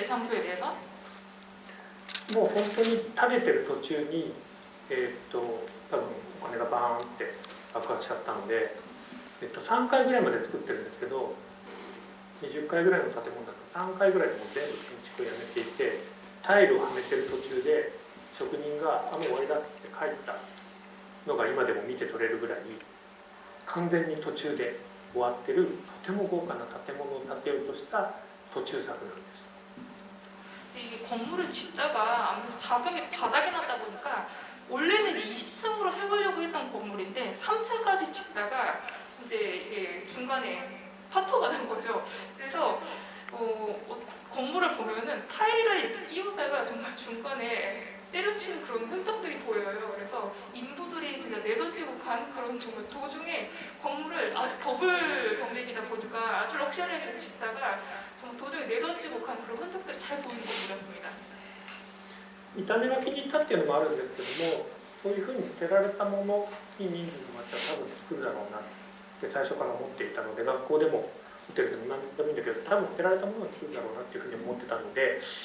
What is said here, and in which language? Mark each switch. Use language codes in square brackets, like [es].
[ko] 이 장소에 대해서. [ja] もう本当に食べてる途中に多分お金がバーンって爆発しちゃったので、3回ぐらいまで作ってるんですけど。 20階ぐらいの建物だと3階ぐらいでもう全部建築をやめていてタイルをはめてる途中で職人が「もう終わりだ」って帰ったのが今でも見て取れるぐらい完全に途中で終わってるとても豪華な建物を建てようとした途中作なんです。 [ko] 이게 건물을 짓다가 아무래도 자금이 바닥이 났다 보니까 원래는 20층으로 세우려고 했던 건물인데 3층까지 짓다가 이제 이게 중간에 파토가 난 거죠. 그래서 건물을 보면은 타일을 이렇게 끼우다가 정말 중간에 때려치는 그런 흔적들이 보여요. 그래서 인부들이 진짜 내던지고 간 그런 정말 도중에 건물을 아주 버블 경쟁이다 보니까 아주 럭셔리하게 짓다가 정말 도중에 내던지고 간 그런 흔적들이 잘 보이는 건물이었습니다. [ja] 見た目が気に入ったっていうのもあるんですけどもそういうふうに捨てられたものに人数の街は多分作るだろうなって最初から思っていたので学校でもホテルでも何でもいいんだけど多分捨てられたものを作るだろうなっていうふうに思ってたので、